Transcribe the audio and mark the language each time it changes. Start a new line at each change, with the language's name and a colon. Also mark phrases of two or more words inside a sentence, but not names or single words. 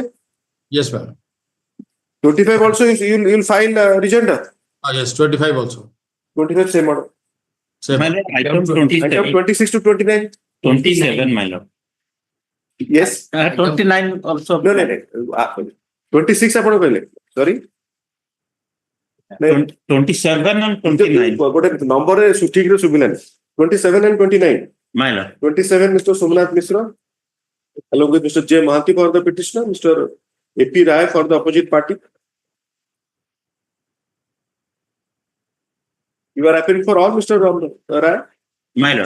English: Yes, ma'am. 25 also you'll file rejoinder. Yes, 25 also. 25 same order. Same. My lord, item 27. Item 26 to 29. 27, my lord. Yes. 29 also. No. 26
Odia: ଆପଣ କହିଲେ
English: sorry. 27 and 29.
Odia: ଗୋଟେ ନମ୍ବରରେ ଠିକରେ ଶୁଭିଲାନି. 27 and 29.
English: My lord. 27, Mr. Somnath Mishra, along with Mr. J. Mahanti for the petitioner, Mr. A.P. Rai for the opposite party. You are appearing for all, Mr. Rai? My lord.